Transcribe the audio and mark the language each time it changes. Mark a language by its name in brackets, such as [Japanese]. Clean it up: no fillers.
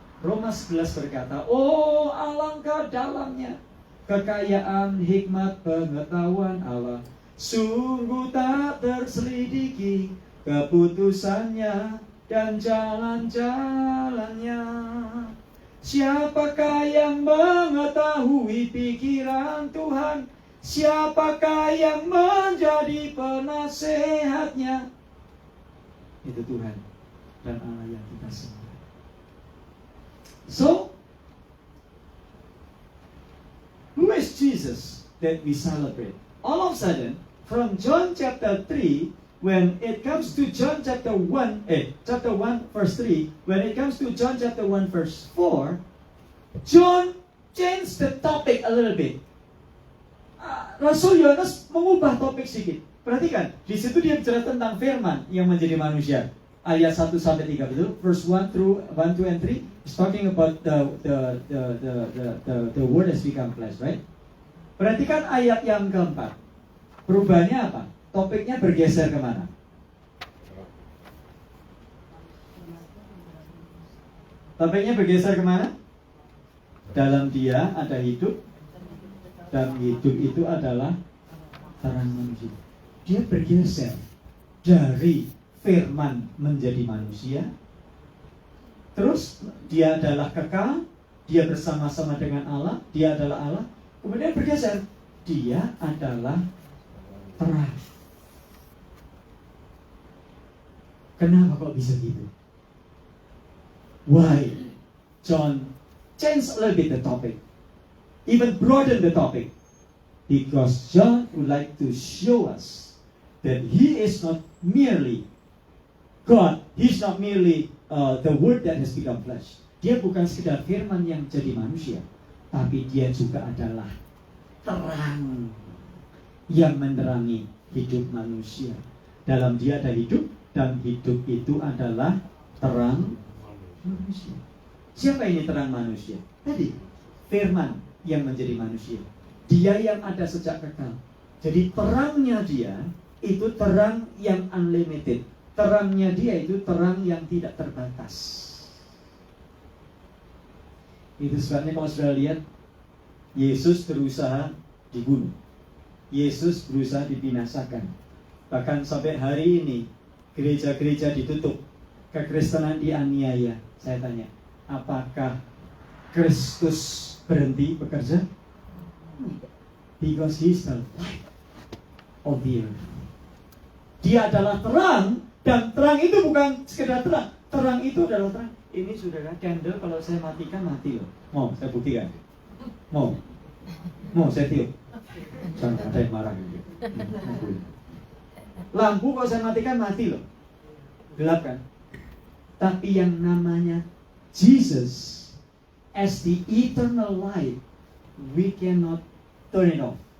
[Indonesian] Roma 11 berkata, oh alangkah dalamnya kekayaan hikmat pengetahuan Allah, sungguh tak terselidiki keputusannya dan jalan-jalannya. Siapakah yang mengetahui pikiran Tuhan? Siapakah yang menjadi penasehatnya? Itu Tuhan dan Allah yang kita sembah. [English] So, who is Jesus that we celebrate? All of a sudden, from John chapter 3, when it comes to John chapter 1 verse 3, when it comes to John chapter 1 verse 4, John changed the topic a little bit. [Indonesian] Rasul Yohanes mengubah topik sedikit. Perhatikan, di situ dia bicara tentang firman yang menjadi manusia. Ayat 1 sampai 3, betul? Verse 1 through 1, 2 and 3 is talking about the word has become flesh, right? Perhatikan ayat yang keempat. Perubahannya apa? Topiknya bergeser kemana? Topiknya bergeser kemana? Dalam dia ada hidup, dan hidup itu adalah terang manusia. Dia bergeser dari firman menjadi manusia. Terus dia adalah kekal, dia bersama-sama dengan Allah, dia adalah Allah. Kemudian bergeser, dia adalah terang. Kenapa kok bisa gitu? [English] Why? John changed a little bit the topic, even broaden the topic, because John would like to show us that he is not merely God, he's not merely the word that has become flesh. [Indonesian] Dia bukan sekedar firman yang jadi manusia, tapi dia juga adalah terang yang menerangi hidup manusia. Dalam dia ada hidup, dan hidup itu adalah terang manusia. Siapa ini terang manusia? Tadi, firman yang menjadi manusia. Dia yang ada sejak kekal. Jadi terangnya dia itu terang yang unlimited. Terangnya dia itu terang yang tidak terbatas. Itu sebabnya kalau sudah lihat, Yesus berusaha dibunuh, Yesus berusaha dibinasakan. Bahkan sampai hari ini gereja-gereja ditutup, kekristenan dianiaya. Saya tanya, apakah Kristus berhenti bekerja? [English] Because he is the light of the earth. [Indonesian] Dia adalah terang, dan terang itu bukan sekedar terang. Terang itu adalah terang. Ini saudara, candle kalau saya matikan mati loh. Mau saya buktikan? Mau saya tiup? Jangan ada yang marah gitu. Lampu kalau saya matikan mati loh. Gelap kan? Tapi yang namanya [English] Jesus as the eternal light, we cannot turn it off.